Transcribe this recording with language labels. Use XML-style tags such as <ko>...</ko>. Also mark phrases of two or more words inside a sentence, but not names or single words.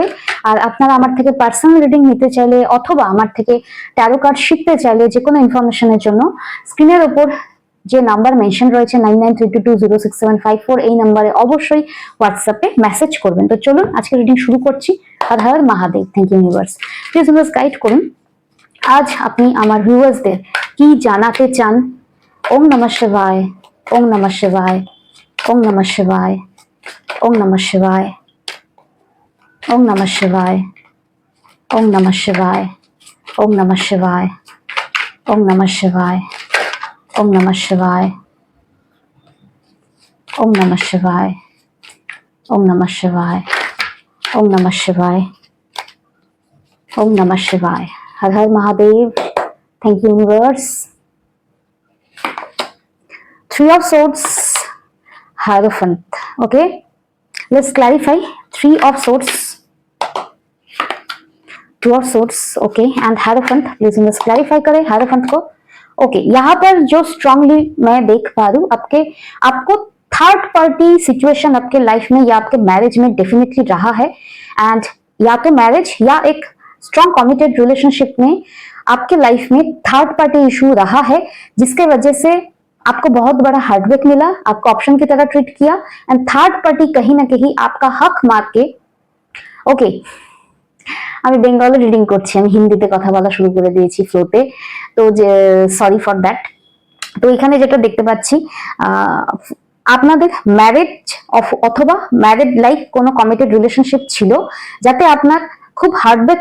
<bn>আর আপনারা আমার থেকে</bn> <en>personal reading</en> <bn>নিতে চাইলে অথবা আমার থেকে</bn> <en>tarot card</en> <bn>শিখতে চাইলে যে কোনো ইনফরমেশনের জন্য স্ক্রিনের উপর যে</bn> <en>number mention</en> <bn>রয়েছে 9932206754 এই নাম্বারে অবশ্যই হোয়াটসঅ্যাপে মেসেজ করবেন। তো চলুন আজকে রিডিং শুরু করছি।</bn> <sa>হর হর মহাদেব।</sa> <en>thank you universe. please universe guide</en> <bn>করুন আজ আপনি আমার ভিউয়ার্সদের কি জানাতে চান।</bn> <sa>ওম নমঃ শিবায়, ওম নমঃ শিবায়, ওম নমঃ শিবায়, ওম নমঃ শিবায়, ওম নমঃ শিবায়, ওম নমঃ শিবায়, ওম নমঃ শিবায়, ওম নমঃ শিবায়, ওম নমঃ শিবায়, ওম নমঃ শিবায়, ওম নমঃ শিবায়, ওম নমঃ শিবায়, ওম নমঃ শিবায়। হর হর মহাদেব।</sa> <en>Thank you, universe. Three of Swords, Hierophant. Okay, let's clarify. Three of Swords, Two of Swords. Okay, and Hierophant. Please let's clarify करें Hierophant को.</en> <hi>Okay, यहाँ पर जो strongly मैं देख पा रही हूँ आपको</hi> <en>third party situation</en> <hi>आपके लाइफ में या आपके मैरिज में डेफिनेटली रहा है। एंड या तो मैरिज या एक</hi> <en>strong committed relationship</en> <hi>में आपके लाइफ में</hi> <en>third party issue</en> <hi>रहा है, जिसके वजह से आपको बहुत बड़ा हार्टब्रेक मिला, आपको ऑप्शन की तरह ट्रीट किया एंड</hi> <en>third party</en> <hi>कहीं ना कहीं आपका हक मार के ओके আমি</hi> <en>Bengali reading</en> <bn>করছি, আমি হিন্দিতে কথা বলা শুরু করে দিয়েছি ফ্লোতে, তো যে</bn> <en>sorry for that.</en> <bn>তো এখানে যেটা দেখতে পাচ্ছি আপনাদের ম্যারেজ অথবা</bn> <en>married like</en> <bn>কোনো</bn> <en>committed relationship</en> <bn>ছিল যাতে আপনার খুব হার্টব্রেক</bn>